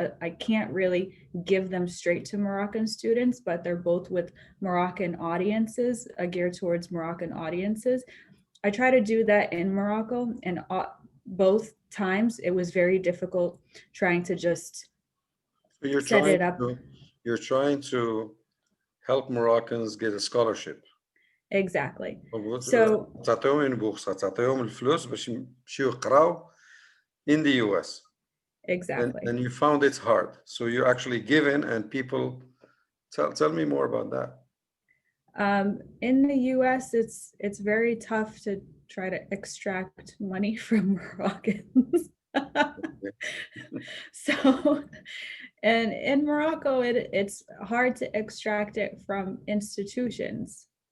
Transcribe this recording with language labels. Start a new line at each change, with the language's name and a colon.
English: I can't really give them straight to Moroccan students, but they're both with Moroccan audiences, geared towards Moroccan audiences. I try to do that in Morocco, and both times it was very difficult trying to just set it up. You're trying to help Moroccans get a scholarship. Exactly. So
Arabic: تعطيهم البورصة، تعطيهم الفلوس باش يمشيو يقراو
English: in the US. Exactly. And you found it hard. So you're actually given, and people tell me more about that. In the US, it's very tough to try to extract money from Moroccans. So, and in Morocco, it's hard to extract it from institutions.